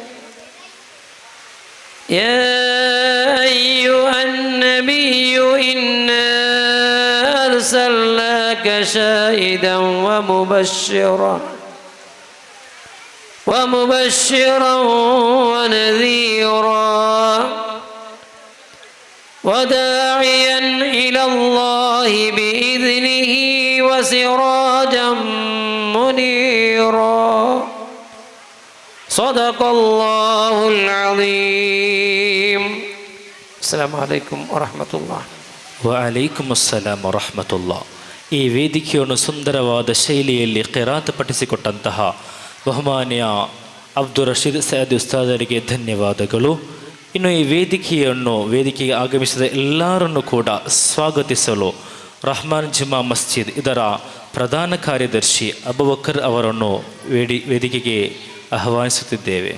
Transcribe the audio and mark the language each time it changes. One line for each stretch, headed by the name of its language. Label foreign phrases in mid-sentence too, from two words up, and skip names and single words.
Arabic: يا أيها النبي إنا أرسلناك شاهدا ومبشرا ونذيرا وداعيا إلى الله بإذنه وسراجا منيرا. صدق الله العظيم. السلام عليكم ورحمة الله. وعليكم السلام ورحمة الله.
Kannada: ಈ ವೇದಿಕೆಯನ್ನು ಸುಂದರವಾದ ಶೈಲಿಯಲ್ಲಿ ಕಿರಾತ್ ಪಠಿಸಿಕೊಟ್ಟಂತಹ ಬಹುಮಾನ್ಯ ಅಬ್ದುಲ್ ರಶೀದ್ ಸಯದಿ ಉಸ್ತಾದರಿಗೆ ಧನ್ಯವಾದಗಳು. ಇನ್ನು ಈ ವೇದಿಕೆಗೆ ಆಗಮಿಸಿದ ಎಲ್ಲರನ್ನು ಕೂಡ ಸ್ವಾಗತಿಸಲು ರಹಮಾನ್ ಜುಮಾ ಮಸ್ಜಿದ್ ಇದರ ಪ್ರಧಾನ ಕಾರ್ಯದರ್ಶಿ ಅಬೂಬಕರ್ ಅವರನ್ನು ವೇದಿಕೆಗೆ ಆಹ್ವಾನಿಸುತ್ತಿದ್ದೇವೆ.